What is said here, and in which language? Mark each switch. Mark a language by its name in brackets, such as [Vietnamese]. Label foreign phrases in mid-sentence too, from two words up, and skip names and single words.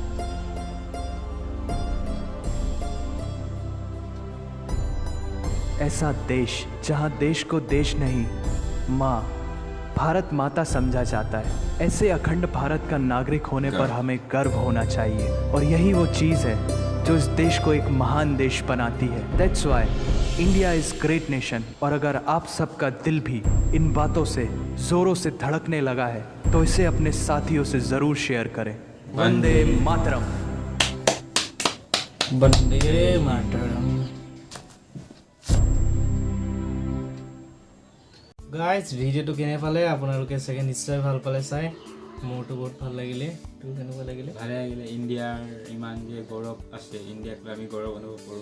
[Hindi] ऐसा देश जहां देश को देश नहीं, माँ, भारत माता समझा जाता है। ऐसे अखंड भारत का नागरिक होने पर हमें गर्व होना चाहिए, और यही वो चीज़ है जो इस देश को एक महान देश बनाती है। [English] That's why India is great nation [Hindi] और अगर आप सबका दिल भी इन बातों से जोरों से धड़कने लगा है तो इसे अपने साथियों से जरूर शेयर करें। वंदे मातरम। [Assamese] বন্দে মাতৰম। গাইজ ভিডিঅ'টো কেনে পালে আপোনালোকে চাগে নিশ্চয় ভাল পালে চাই মোৰতো বহুত ভাল লাগিলে তোৰ কেনেকুৱা লাগিলে ভালে লাগিলে ইণ্ডিয়াৰ ইমান যে গৌৰৱ আছে ইণ্ডিয়াক লৈ আমি গৌৰৱ অনুভৱ কৰোঁ